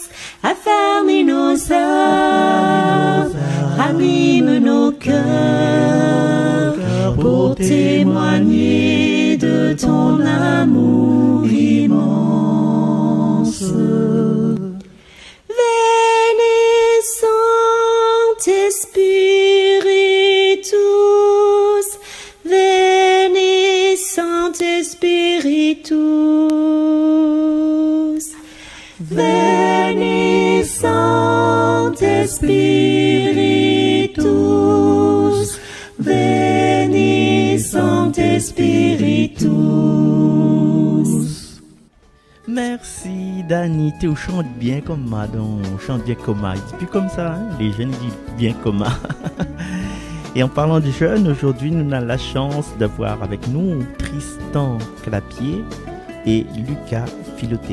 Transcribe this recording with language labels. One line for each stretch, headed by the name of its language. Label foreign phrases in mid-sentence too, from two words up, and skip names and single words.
French: Affermis nos âmes, ranime nos cœurs, pour témoigner de ton amour immense.
Latin: Venez Sancte Spiritus, venez Sancte Spiritus, venez Sancte Spiritus, venez Sancte Spiritus.
French: Merci Dany, tu chantes bien comme moi, donc chante bien comme moi. C'est plus comme ça, hein? Les jeunes disent bien comme moi. Et en parlant des jeunes, aujourd'hui nous avons la chance d'avoir avec nous Tristan Clapier et Lucas Filoté.